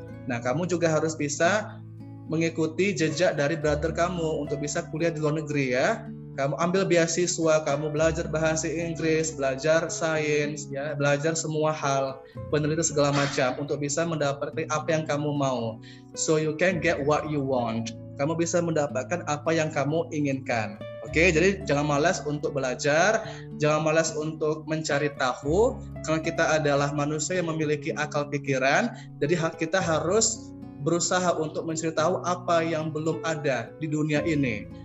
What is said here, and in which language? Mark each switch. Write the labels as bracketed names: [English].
[Indonesian] Nah, kamu juga harus bisa mengikuti jejak dari brother kamu untuk bisa kuliah di luar negeri ya. Kamu ambil beasiswa, kamu belajar bahasa Inggris, belajar sains, ya, belajar semua hal, penelitian segala macam untuk bisa mendapatkan apa yang kamu mau. [English] So you can get what you want. [Indonesian] Kamu bisa mendapatkan apa yang kamu inginkan. Oke, jadi jangan malas untuk belajar, jangan malas untuk mencari tahu, karena kita adalah manusia yang memiliki akal pikiran, jadi kita harus berusaha untuk mencari tahu apa yang belum ada di dunia ini.